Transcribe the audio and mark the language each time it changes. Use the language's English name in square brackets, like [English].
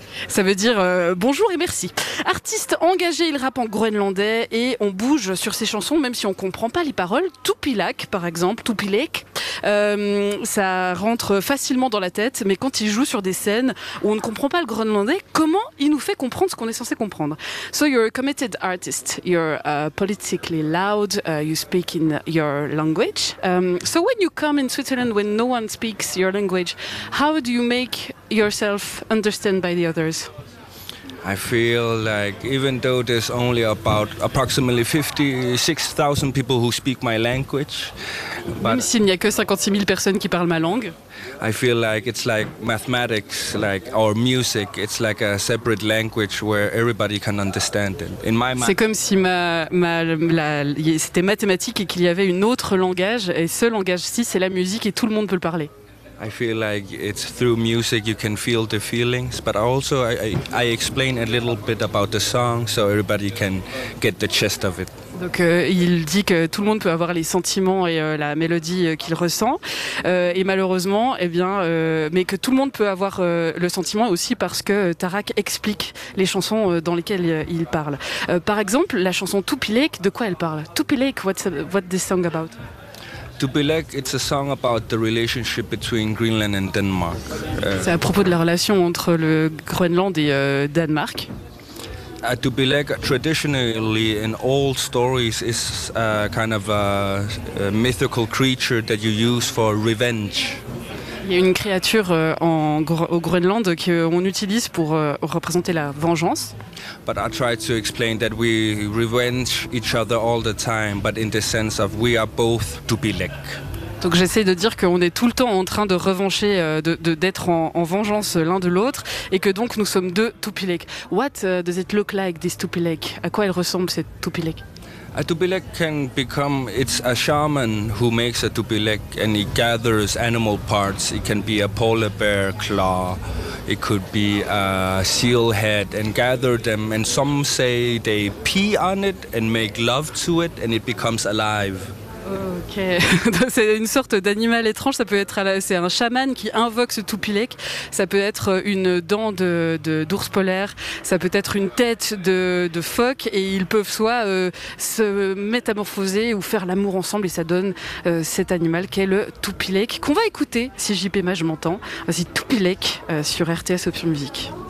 [French] Ça veut dire bonjour et merci. Artiste engagé, il rappe en groenlandais et on bouge sur ses chansons même si on ne comprend pas les paroles. Tupilak, par exemple, Tupilek. Ça rentre facilement dans la tête, mais quand il joue sur des scènes où on ne comprend pas le groenlandais, comment il nous fait comprendre ce qu'on est censé comprendre? [English] So you're a committed artist, you're politically loud, you speak in your language. So when you come in Switzerland when no one speaks your language, how do you make yourself understand by the others? I feel like even though there's only about approximately 56,000 people who speak my language, [French] même s'il n'y a que 56 000 personnes qui parlent ma langue, [English] I feel like it's like mathematics, like or music. It's like a separate language where everybody can understand it. In my mind, [French] c'est comme si c'était mathématique et qu'il y avait une autre langage, et ce langage-ci, c'est la musique et tout le monde peut le parler. [English] I feel like it's through music you can feel the feelings, but also I explain a little bit about the song so everybody can get the gist of it. [French] Donc il dit que tout le monde peut avoir les sentiments et la mélodie qu'il ressent, et malheureusement, mais que tout le monde peut avoir le sentiment aussi parce que Tarak explique les chansons dans lesquelles il parle. Par exemple, la chanson Tupilek, de quoi elle parle? [English] Tupilek, what this song about? Tupilek, it's a song about the relationship between Greenland and Denmark. [French] C'est à propos de la relation entre le Groenland et Danemark. [English] Tupilek, traditionally in old stories, is kind of a mythical creature that you use for revenge. [French] Il y a une créature au Groenland qu'on utilise pour représenter la vengeance. [English] But I try to explain that we revenge each other all the time, but in the sense of we are both Tupilek. [French] Donc j'essaie de dire qu'on est tout le temps en train de revancher, d'être en vengeance l'un de l'autre, et que donc nous sommes deux Tupilek. [English] What does it look like, this Tupilek? [French] À quoi elle ressemble, cette Tupilek? [English] A Tupilek can become, it's a shaman who makes a Tupilek and he gathers animal parts. It can be a polar bear claw, it could be a seal head, and gather them. And some say they pee on it and make love to it and it becomes alive. [French] Ok, c'est une sorte d'animal étrange, ça peut être c'est un chaman qui invoque ce Tupilek, ça peut être une dent d'ours polaire, ça peut être une tête de phoque, et ils peuvent soit se métamorphoser ou faire l'amour ensemble, et ça donne cet animal qu'est le Tupilek, qu'on va écouter si JP Mage m'entend. Voici Tupilek sur RTS Option Musique.